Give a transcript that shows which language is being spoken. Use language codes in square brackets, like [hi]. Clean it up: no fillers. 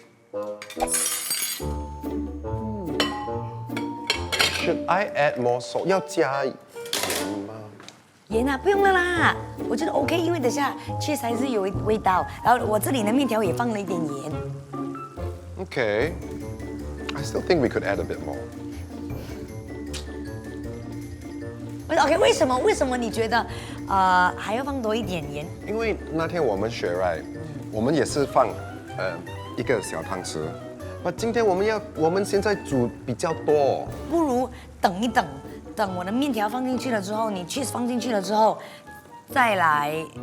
[en] Should I add more salt？ [zh] 要加盐吗？盐啊，不用了啦，我觉得 OK， 因为等下确实还是有味道。然后我这里的面条也放了一点盐。 [en] Okay, I still think we could add a bit more. [zh] OK， 为什么你觉得还要放多一点盐？因为那天我们学 right， 我们也是放一个小汤匙，那今天我们现在煮比较多，不如等一等，等我的面条放进去了之后，你 cheese 放进去了之后，再来。